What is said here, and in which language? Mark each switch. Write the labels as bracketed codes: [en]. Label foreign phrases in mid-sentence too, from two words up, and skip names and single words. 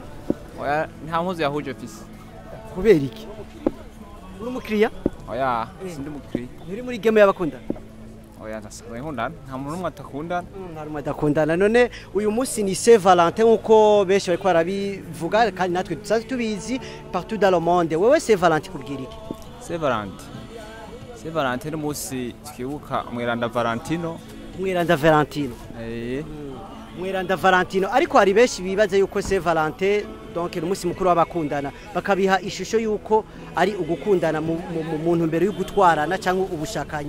[rn] Oya nta mpuzu ya rouge office. Kubera iki? Uri umukiriya? Oya sindi umukiriya. Nturi muri game y'abakundana? Oya ndasanzwe nkundana nta muntu umwe atakundana. Nta rumwe adakundana. None uyu munsi ni Saint Valentin uko benshi bariko barabivuga kandi natwe dusanzwe tubizi [fr] partout dans le monde. [rn] Wewe Saint Valentin kubwira iki? Saint Valentin n'umunsi twibuka Mweranda Valentino. Mweranda Valentino. Mweranda Valentino ariko hari benshi bibaza yuko Saint Valentin donc umunsi mukuru w'abakundana bakabiha ishusho yuko ari ugukundana mu muntu mbere yo gutwarana cyangwa ubushakanyi.